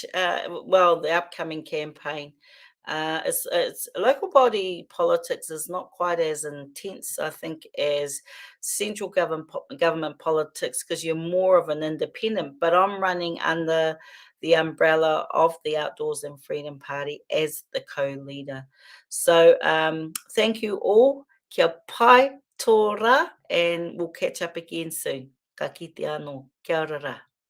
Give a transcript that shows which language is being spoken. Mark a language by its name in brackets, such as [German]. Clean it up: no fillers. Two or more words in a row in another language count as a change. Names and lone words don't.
[English] Well, the upcoming campaign. It's local body politics is not quite as intense, I think, as central government politics, because you're more of an independent. But I'm running under the umbrella of the Outdoors and Freedom Party as the co-leader. So thank you all. [Māori] Kia pai tō rā, [English] and we'll catch up again soon. [Māori] Ka kite anō. Kia ora rā.